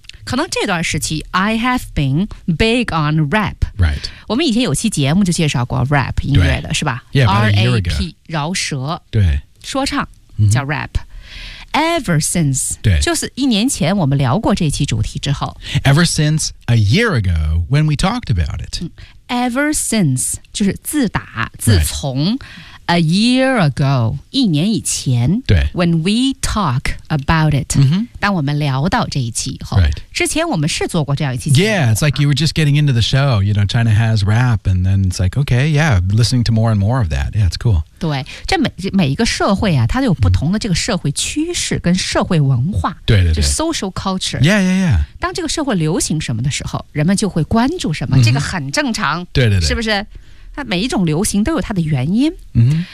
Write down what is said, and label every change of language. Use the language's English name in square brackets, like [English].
[Chinese] 可能这段时期 [English] I have been big on rap、 right. [Chinese] 我们以前有期节目就介绍过 rap 音乐的是吧 [English] yeah, [Chinese] R-A-P 饶舌对说唱、mm-hmm. 叫 rapEver since, 对就是一年前我们聊过这期主题之后。 [English] Ever since a year ago when we talked about it.、 Ever since, [Chinese] 就是自打自从、 [English] right. a year ago, [Chinese] 一年以前对 [English] when we talk about it,、 mm-hmm. [Chinese] 当我们聊到这一期以后、 [English] right. [Chinese] 之前我们是做过这样一期节目。 [English] Yeah, it's like you were just getting into the show, you know, China has rap, and then it's like, okay, yeah, listening to more and more of that. Yeah, it's cool. [Chinese] 对这 每一个社会啊它都有不同的这个社会趋势跟社会文化对对对 [English] 就 social culture yeah yeah yeah [Chinese] 当这个社会流行什么的时候人们就会关注什么、mm-hmm. 这个很正常对对对是不是它每一种流行都有它的原因、 mm-hmm.